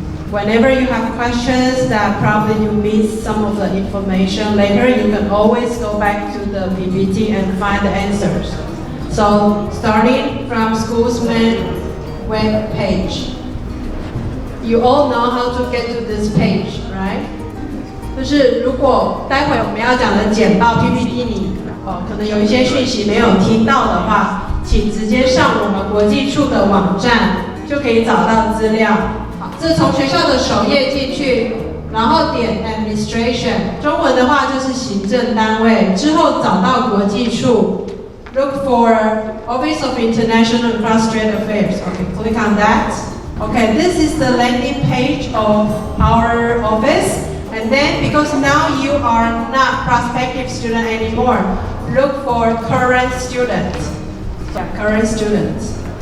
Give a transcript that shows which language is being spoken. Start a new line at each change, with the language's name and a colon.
English: Whenever you have questions that probably you missed some of the information later, you can always go back to the PPT and find the answers. So starting from school's main web page. You all know how to get to this page, right?
Chinese: 就是如果待会我们要讲的简报 PPT 你可能有一些讯息没有听到的话，请直接上我们国际处的网站就可以找到资料。好，这从学校的首页进去，然后点 Administration， 中文的话就是行政单位，之后找到国际处。
English: Look for Office of International and Cross-Strait Affairs. Okay, click on that. Okay, this is the landing page of our office. And then, because now you are not prospective student anymore, look for current students. Yeah, current students.